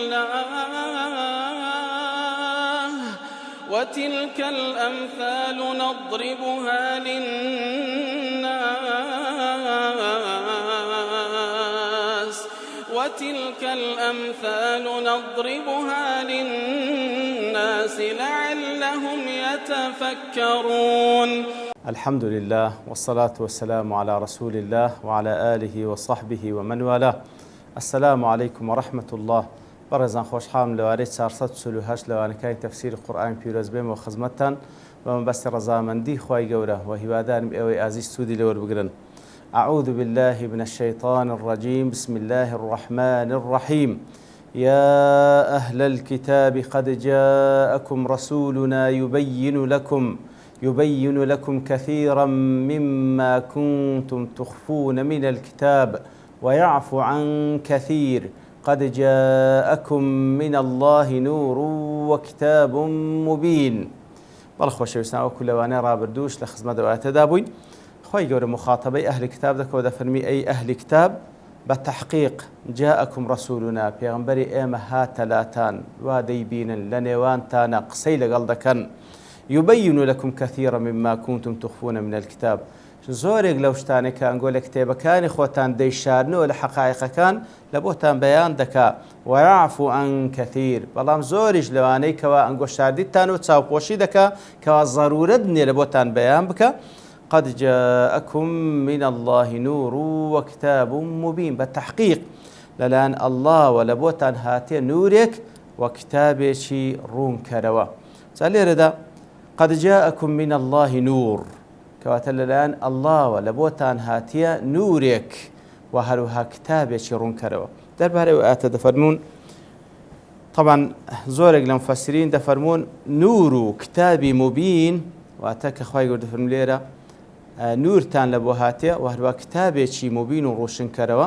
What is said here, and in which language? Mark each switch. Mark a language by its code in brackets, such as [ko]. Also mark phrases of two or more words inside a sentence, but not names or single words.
[ar] الله وتلك الأمثال نضربها للناس لعلهم يتفكرون. الحمد لله والصلاة والسلام على رسول الله وعلى آله وصحبه ومن والاه. السلام عليكم ورحمة الله. [ckb] برزان خوشحال لوارد 438 لوانەکانی تەفسیری قورئانی پیرۆز بێمەوە خزمەتتان بە مەبەستی ڕەزامەندی خوای گەورە و هیوادارم ئێوەی ئازیز سوودی لێوە بگرن. [ar] أعوذ بالله من الشيطان الرجيم. بسم الله الرحمن الرحيم. يا أهل الكتاب قد جاءكم رسولنا يبين لكم كثيرا مما كنتم تخفون من الكتاب ويعفو عن كثير قد جاءكم من الله نور وكتاب مبين. [ckb] بەڵخۆشەویستان وەکو لەوانەیە ڕابردووش لە خزمەت ئەوەتەدا بووین. خۆی گەورە مخاطبەی ئەهلی کتاب دەکەوە دەفەرمی ئەی ئەهلی کتاب بەتەحقیق [ar] جاءكم رسولنا [ckb] پێغەمبەری ئێمە هاتەلاتان وا دەیبینن لە نێوانتانە قسەی لەگەڵ دەکەن [ar] يبين لكم كثيرا مما كنتم تخفون من الكتاب. [ckb] زۆرێک لەو شتانێک کە ئەنگۆ لە کتێبەکانی خۆتان دەیشارنەوە لە حەقایقەکان لە بۆتان بەیان دەکا [ar] ويعفو عن كثير. [ckb] بەڵام زۆریش لەوانەی کەوا ئەنگۆ شاردیتان و چاوپۆشی دەکا کەوا ضرورەت نییە لە بۆتان بەیان بکە. [ar] قد جاءكم من الله نور وكتاب مبين. [ckb] بەتەحقیق لەلایەن الله و لە بۆتان هاتێ نورێک و کتابێکی ڕوونکەرەوە. جا لێرەدا [ar] قد جاءكم من الله نور [ckb] كواتە لەلایەن الله و لە بۆتان هاتیە نورێک و هەروها کتابێکی ڕوونکەرەوە. دەربارەی ئەوە دەفەرمون طبعا زۆرێک لە مفەسرین دەفەرمون نور و [ar] کتابی مبین [ckb] واتە کە خوای گەورە دەفەرمێ لێرە نورتان لە بۆ هاتیە و هەروها کتابێکی مبین و ڕۆشنکەرەوە.